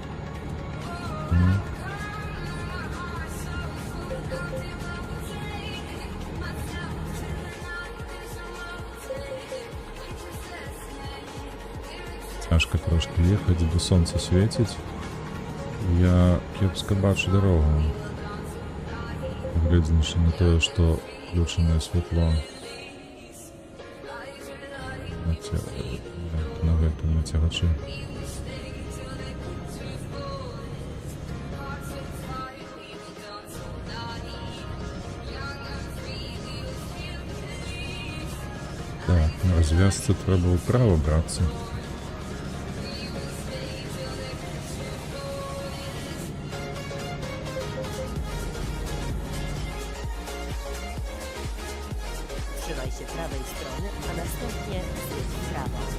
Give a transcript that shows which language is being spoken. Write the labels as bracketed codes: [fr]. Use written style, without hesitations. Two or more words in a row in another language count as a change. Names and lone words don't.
[uk] Тяжко трошки ехать, бо сонце світить. [be] Я кепска бачу дорогу. Глядзячи на тое, што включенное святло на гэтым нацягачы. Так, на развязцы трэба ўправа брацца. [pl] Trzymaj się prawej strony, a następnie zjedź w prawo.